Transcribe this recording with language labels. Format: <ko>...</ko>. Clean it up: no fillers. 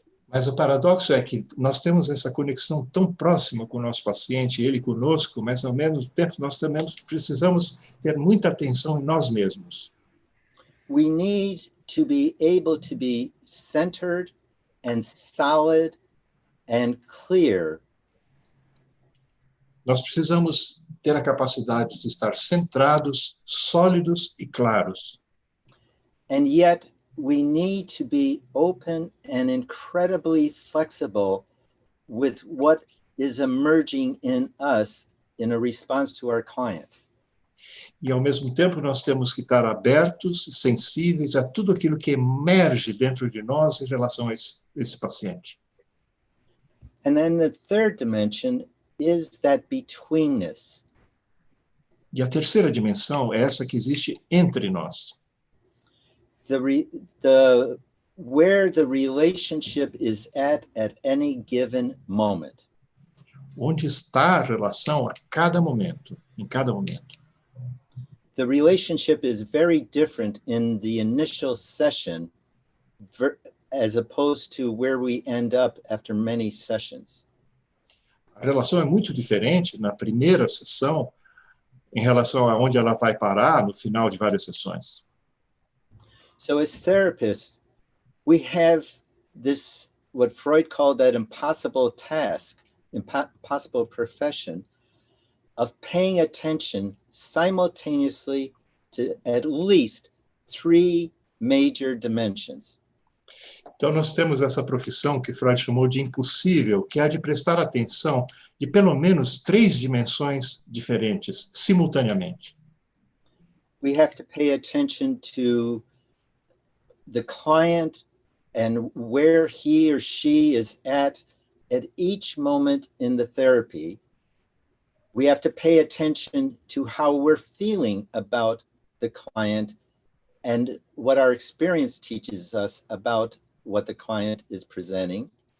<pt>Mas o paradoxo é que nós temos essa conexão tão próxima com o nosso paciente, ele conosco, mas ao mesmo tempo nós também precisamos ter muita atenção em nós mesmos.</pt> <en>We need to be able to be centered and solid and clear.</en> <pt>Nós precisamos ter a capacidade de estar centrados, sólidos e claros.</pt> <en>And yet we need to be open and incredibly flexible with what is emerging in us in a response to our client.</en> <pt>E, ao mesmo tempo, nós temos que estar abertos, sensíveis a tudo aquilo que emerge dentro de nós em relação a esse paciente.</pt> <en>And then the 3rd dimension is that betweenness.</en> <pt>E a terceira dimensão é essa que existe entre nós.</pt> <en>Where the relationship is at any given moment.</en> <pt>Onde está a relação a cada momento, em cada momento.</pt> <en>The relationship is very different in the initial session as opposed to where we end up after many sessions.</en> <pt>A relação é muito diferente na primeira sessão em relação a onde ela vai parar no final de várias sessões.</pt> <en>So as therapists, we have this, what Freud called that impossible task, impossible profession, of paying attention simultaneously to at least 3 major dimensions.</en> <pt>Então, nós temos essa profissão que Freud chamou de impossível, que é de prestar atenção de pelo menos 3 dimensões diferentes, simultaneamente.</pt> <en>We have to pay attention to the client and where he or she is at each moment in the therapy. We have to pay attention to how we're feeling about the client and what our experience teaches us about what the client is presenting.</en>